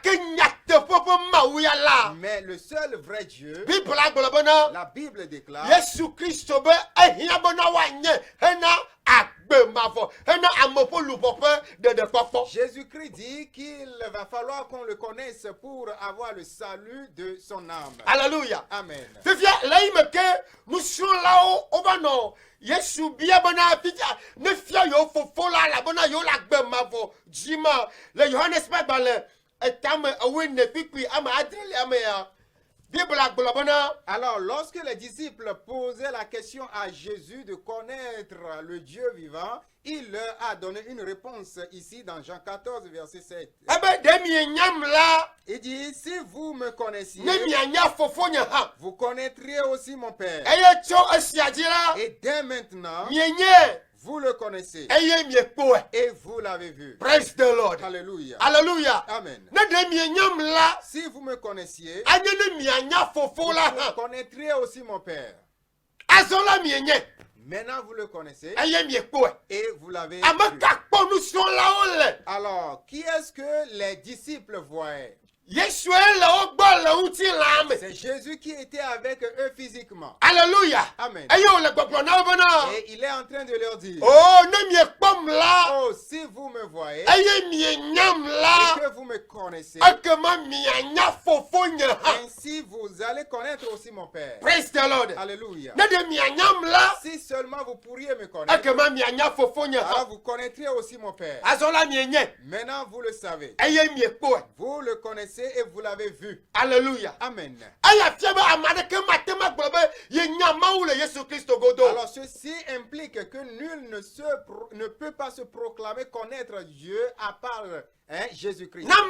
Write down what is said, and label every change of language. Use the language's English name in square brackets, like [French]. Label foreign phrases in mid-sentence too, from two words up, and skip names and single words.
[French] Mais le seul vrai Dieu, la Bible déclare, Jésus-Christ dit qu'il va falloir qu'on le connaisse pour avoir le salut de son âme. Alléluia. Amen. [Ewe] Yesu bia bona pija ne fia yo fofo la bona yo la gbe mavo jima le Johannes Bible etam awe ne pipi ama adrele ama ya Bible bona. [French] Alors lorsque les disciples posaient la question à Jésus de connaître le Dieu vivant, il leur a donné une réponse ici dans Jean 14 verset 7. Il dit, si vous me connaissiez, vous connaîtriez aussi mon Père. Et dès maintenant, vous le connaissez. Et vous l'avez vu. [English] Praise the Lord. [French] Alléluia. Alléluia. Amen. Si vous me connaissiez, vous connaîtriez aussi mon Père. Maintenant vous le connaissez et vous l'avez vu. Alors, qui est-ce que les disciples voyaient? C'est Jésus qui était avec eux physiquement. Alléluia. Amen. Et il est en train de leur dire, oh, si vous me voyez et que vous me connaissez, ainsi vous allez connaître aussi mon Père. [English] Praise the Lord. [French] Alléluia. Si seulement vous pourriez me connaître, alors vous connaîtriez aussi mon Père. Maintenant vous le savez. Vous le connaissez et vous l'avez vu. Alléluia. Amen. Alors ceci implique que nul ne peut pas se proclamer connaître Dieu à part Jésus-Christ.